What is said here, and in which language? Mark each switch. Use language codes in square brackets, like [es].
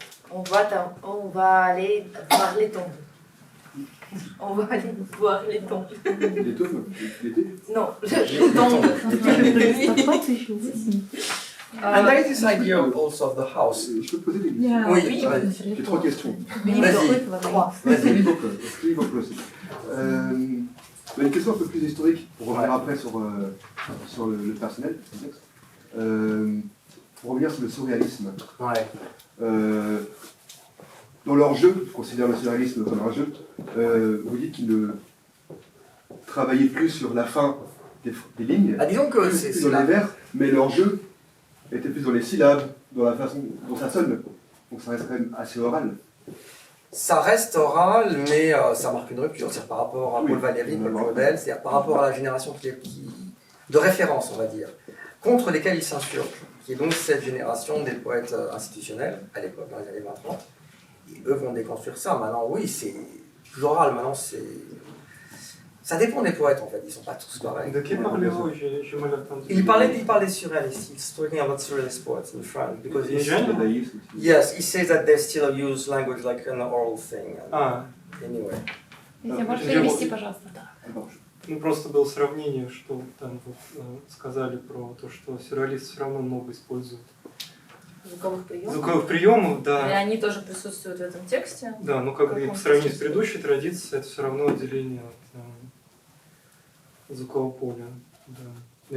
[fr] On va aller voir les tombes. On va aller voir les tombes. Les tombes? Non, les tombes. [en] And there is this idea also of the house. [fr] Je peux poser des questions? Oui, J'ai 3 questions. Vas-y. Une question un peu plus historique, pour revenir après sur le personnel, le contexte. Pour revenir sur le surréalisme. Ouais. Dans leur jeu, je considère le surréalisme comme un jeu, vous dites qu'ils travaillaient plus sur la fin des lignes, disons que plus dans les vers, mais leur jeu était plus dans les syllabes, dans la façon dont ça sonne. Donc ça reste quand même assez oral. Ça reste oral, mais ça marque une rupture. C'est par rapport à Paul Valéry, Paul Claudel, c'est-à-dire par rapport à la génération de référence, on va dire, contre lesquels ils s'insurgent, qui est donc cette génération des poètes institutionnels, à l'époque, dans les années 20-30. Et eux vont déconstruire ça. Maintenant, oui, c'est plus oral. Maintenant, c'est... Ça dépend des poètes, en fait. Ils ne sont pas tous pareils. De qui parlez-vous? J'ai mal entendu. Il parlait surréaliste. [en] He's talking about surrealist poets in France. Because yes, he says that they still use language like an oral thing. Anyway. [ru] Если можешь перевести, пожалуйста. Ну, просто было сравнение, что там вот, сказали про то, что сюрреалисты все равно много используют звуковых приемов, да. И они тоже присутствуют в этом тексте. Да, но как бы по сравнению с предыдущей традицией, это все равно отделение от звукового поля. Да.